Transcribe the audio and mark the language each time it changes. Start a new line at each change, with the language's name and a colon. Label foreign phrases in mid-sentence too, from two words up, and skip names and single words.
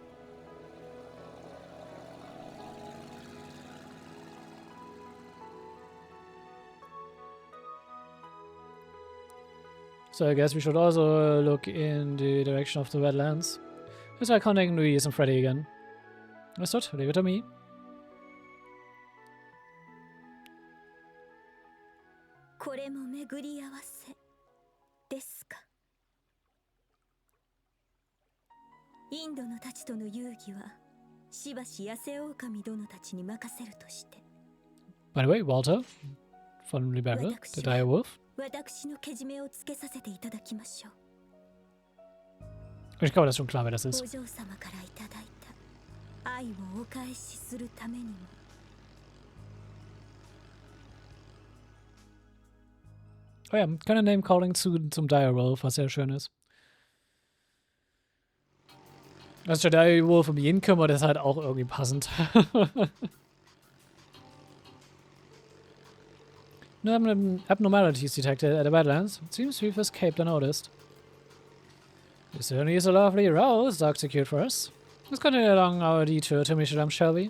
English: So I guess we should also look in the direction of the wetlands. Let's try contacting Louise and Freddy again. Understood, leave it to me.
Japanese: これも巡り合わせですか。インドのたちとの遊戯はしばし野生狼殿たちに任せるとして。
English: By the way, Walter, from Rebecca, the dire wolf.
Japanese: 私のけじめをつけさせていただきましょう。
German: Ich glaube, das ist schon klar, wer das ist.
Japanese: お嬢様からいただいた愛をお返しするためにも。
German: Oh ja, keine Name-Calling zum Direwolf, was sehr schön ist. Dass der Direwolf um jeden kümmert, ist halt auch irgendwie passend.
English: No abnormalities detected at the Badlands. It seems we've escaped unnoticed. This certainly is a lovely rouse Doc secured for us. Let's continue along our detour to Mischelam, shall we?